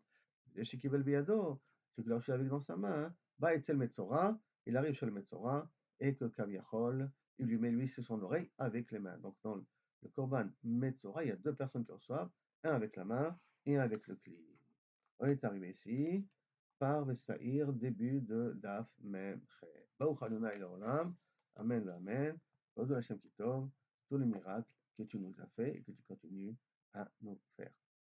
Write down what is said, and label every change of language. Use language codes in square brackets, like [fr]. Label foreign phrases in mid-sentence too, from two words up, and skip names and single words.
[fr] Et [he] שקיבל בידו, [fr] celui qui l'a reçu avec dans sa main, va [he] אצל מצורע, [fr] il arrive chez le Metzora, et que Kaviachol, il lui met lui sur son oreille avec les mains. Donc dans le [he] קרבן מצורע, [fr] il y a deux personnes qui reçoivent, un avec la main et un avec le Kli. On est arrivé ici par Vesaïr, début de [he] דף מם חית. ברוך אדני לעולם, אמן, אמן. הודו השם כי טוב, [fr] tous les miracles que tu nous as fait et que tu continues à nous faire.